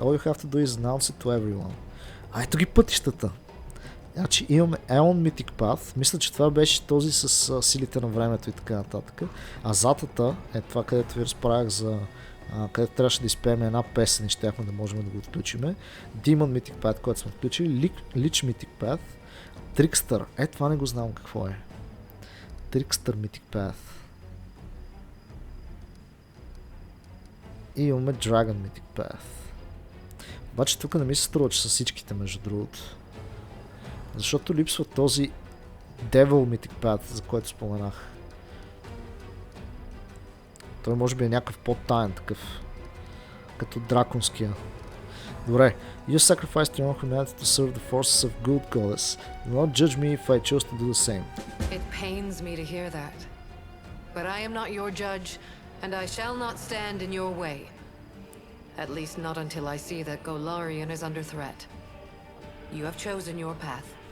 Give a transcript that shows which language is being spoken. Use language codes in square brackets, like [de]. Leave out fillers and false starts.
[en] All you have to do is announce it to everyone. [bg] Ето ги пътищата. Значи имаме Aeon Mythic Path. Мисля, че това беше този с силите на времето и така нататък. А затата е това, където ви разправях за където трябваше да изпеем една песен и щяхме да можем да го отключиме. Demon Mythic Path, който сме отключили. Lich Mythic Path. Trickster. Това не го знам какво е. Trickster Mythic Path. И имаме Dragon Mythic Path. Обаче тук не ми се струва, че са всичките, между другото. Защото липсва този Devil Mythic Path, за който споменах. Той може би е някакъв по-таен такъв. Като драконския. Добре. [en] You sacrifice to your humanity to serve the forces of good goddess. Do not judge me if I choose to do the same. It pains me to hear that. But I am not your judge, and I shall not stand in your way. At least not until I see that Golarion is under threat. You have chosen your path.